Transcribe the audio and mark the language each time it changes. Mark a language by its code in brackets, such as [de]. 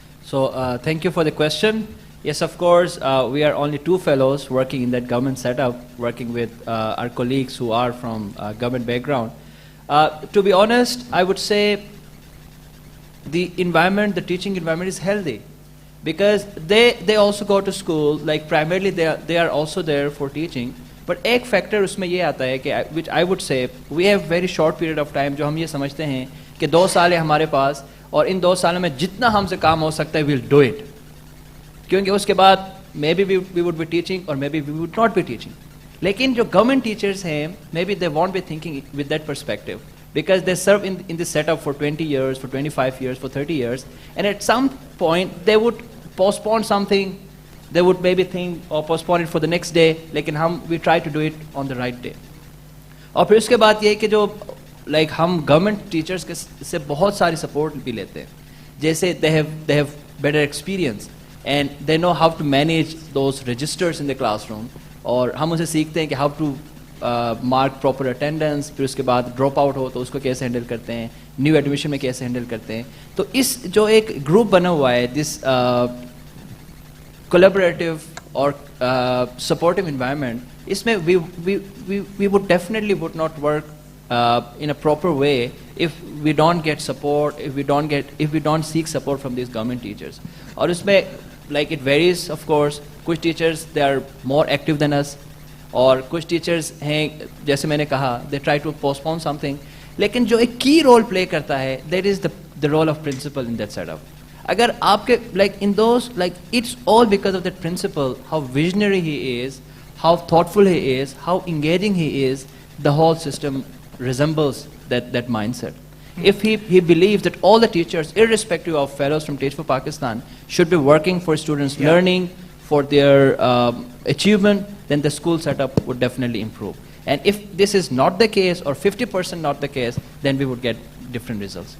[en] So thank you for the question. Yes, of course, we are only 2 fellows working in that government setup, working with our colleagues who are from government background. To be honest, I would say the environment, the teaching environment is healthy. Because they also go to school, like primarily they are also there for teaching. [hi] But एक factor उसमें ये आता है कि [en] which I would say we have very short period of time [hi] जो हम ये समझते हैं कि 2 साल है हमारे पास और इन 2 सालों में जितना हमसे काम हो सकता है [en] we'll do it. [hi] क्योंकि उसके बाद [en] maybe we would be teaching or maybe we would not be teaching. [hi] लेकिन जो [en] government teachers हैं maybe they won't be thinking with that perspective. Because they serve in this setup for 20 years, for 25 years, for 30 years, and at some point they would postpone something, they would maybe think or postpone it for the next day, लेकिन we try to do it on the right day. [hi] और फिर उसके बाद ये है कि जो हम government teachers के से बहुत सारी support भी लेते हैं, जैसे [en] they have better experience and they know how to manage those registers in the classroom, [hi] और हम उनसे सीखते हैं कि [en] how to mark proper attendance, [hi] फिर उसके बाद ड्रॉप आउट हो तो उसको कैसे हैंडल करते हैं, न्यू एडमिशन में कैसे हैंडल करते हैं. तो इस जो एक ग्रुप बना हुआ है, [en] this collaborative और supportive environment, [hi] इसमें [en] we would definitely would not work in a proper way if we don't get support, if we don't seek support from these government teachers. [hi] और उसमें [en] it varies of course. कुछ teachers they are more active than us, [hi] और कुछ teachers हैं जैसे मैंने कहा [en] they try to postpone something, [hi] लेकिन जो एक की रोल प्ले करता है [en] That is the role of principal in that setup. [hi] अगर आपके [en] In those it's all because of that principal, how visionary he is, how thoughtful he is, how engaging he is, the whole system resembles that mindset. If he believes that all the teachers, irrespective of fellows from Teach for Pakistan, should be working for students' learning, for their achievement, then the school setup would definitely improve. And if this is not the case, or 50% not the case, then we would get different results.